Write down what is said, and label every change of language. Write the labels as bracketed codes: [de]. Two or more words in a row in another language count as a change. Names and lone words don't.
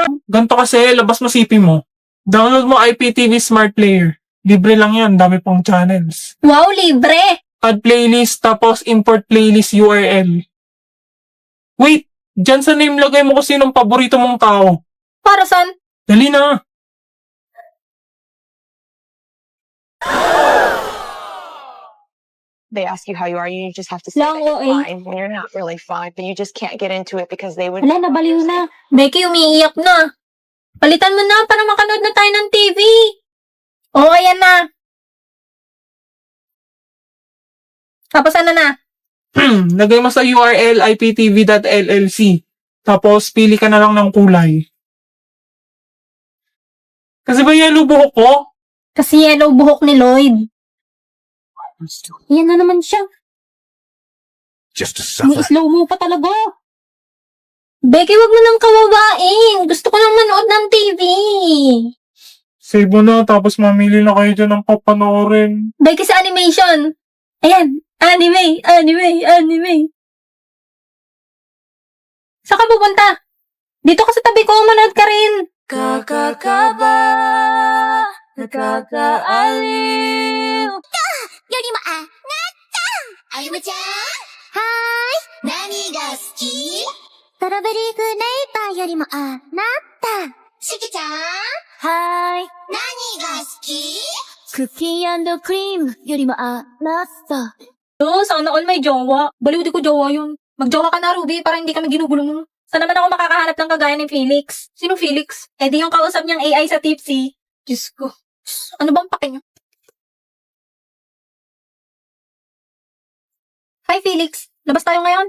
[tl] Ganto kasi, labas mo CP mo. Download mo IPTV Smart Player. Libre lang yan, dami pang channels. Wow, libre! [en] Add playlist, tapos import playlist URL. Wait! [tl] Diyan sa name lagay mo kung sinong paborito mong tao. Para saan? Dali na! [en] They ask you how you are, you just have to say [tl] Lang, [en] that you're [tl] OA. [en] fine when you're not really fine, but you just can't get into it because they would. [tl] Wala, nabaliw na. Becky, umiiyak na. Palitan mo na para makanood na tayo ng TV. Oo, ayan na. Tapos ano na? Lagay mo sa URL iptv.llc. Tapos, pili ka na lang ng kulay. Kasi ba yellow buhok ko? Kasi yellow buhok ni Lloyd. Yan na naman siya. [en] Just to suffer. [tl] May slow mo pa talaga. Becky, wag mo nang kawawain. Gusto ko nang manood ng TV. Save mo na, tapos mamili na kayo dyan ng papanoorin. Becky sa animation. Ayan. Anime. Saan ka pupunta? Dito ka sa tabi ko, manood ka rin. Kakakaba, nakakaaliw. [ja] よりもあなたあゆむちゃんはーい何が好きストロベリーフレーバーよりもあなたしきちゃんはーい。何が好きクッキークリームよりもあなた。 [tl] Sana all may jowa. Baliw di ko jowa yun. Magjowa ka na, Ruby, para hindi kami ginugulo mo. Saan naman ako makakahanap ng kagaya ni Felix? Sino Felix? Eh di yung kausap niyang AI sa Tipsy. Diyos ko. Ano bang pake niyo? Hi, Felix. Labas tayo ngayon.